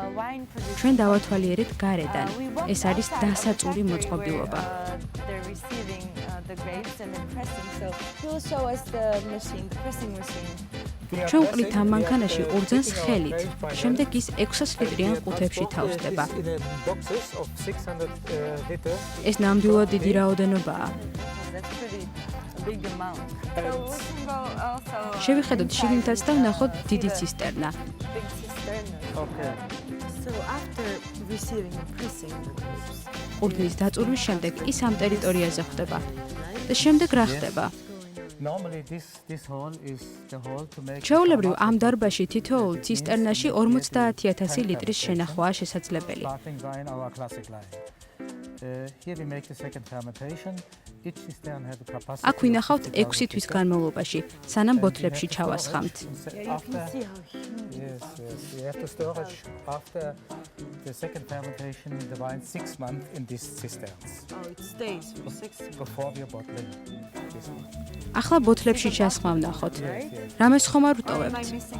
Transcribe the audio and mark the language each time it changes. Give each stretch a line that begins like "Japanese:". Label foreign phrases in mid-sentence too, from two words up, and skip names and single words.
Georgian: ჩვენ დავათვალიერეთ გარედან. ეს არის დასაწური მოწყობილობა.
English: They're receiving the grapes and then pressing. So he will show us the machine, the pressing machine.
Georgian: ჩვენ ვყრით ამ მანქანაში ორძენს ხელით. შემდეგ ის 600 লিტრიან ყუთებში თავსდება. ეს ნამდვილად დიდი რაოდენობაა.
English: That's pretty big amount. So we can go also
Georgian: შევიხედოთ შიგნითაც და ვნახოთ დიდი ცისტერნა.
English: big cisterna. Okay. So after receiving and pressing the grapes,
Georgian: ყურძნის დაწურვის შემდეგ ის ამ ტერიტორიაზე ხვდება. და შემდეგ რა ხდება?
English: Normally this hole is the hole to make
Georgian: ჩვეულებრივ ამ დარბაზში თითოეულ ცისტერნაში 50,000 ლიტრის შენახვაა შესაძლებელი.
English: sparkling wine, our classic line. Here we make the second fermentation. Each cistern has a capacity.
Georgian: აქ ვინახავთ 6 თვის განმავლობაში, სანამ ბოთლებში ჩავასხამთ.
English: yeah, you can see how huge. Yes. We have to storage after the second fermentation the wine 6 months in these cisterns Oh, it stays for 6 months. before we are bottling this one.
Georgian: ახლა ბოთლებში ჩასხმა ვნახოთ. რამეს ხომ არ
English: Am I
Georgian: ვტოვებთ?
English: missing?